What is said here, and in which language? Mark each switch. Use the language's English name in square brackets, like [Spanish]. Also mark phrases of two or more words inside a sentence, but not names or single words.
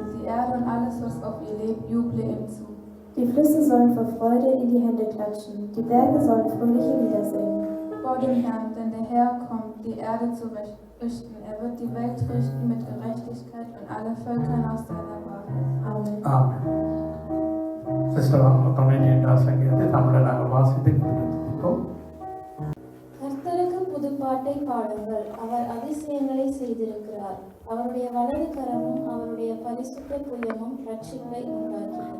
[German] Die Erde und alles, was auf ihr lebt, juble ihm zu. Die Flüsse sollen vor Freude in die Hände klatschen, die Berge sollen fröhliche Lieder singen. Vor dem Herrn, denn der Herr kommt, die Erde zu richten. Er wird die Welt richten mit Gerechtigkeit und alle Völker nach seiner Wahrheit. Amen. Amen. [Tamil] சிஸ்டர் 98 சங்கீதத்தை தமிழில் நாங்கள் வாசித்து கொண்டிருக்கிறோம். கர்த்தருக்கு புதுப்பாட்டை பாடுங்கள், அவர் அதிசயங்களை செய்திருக்கிறார். அவருடைய வலது கரமும் அவருடைய பரிசுத்த புயமும் ரட்சிப்பை உண்டாக்கியது.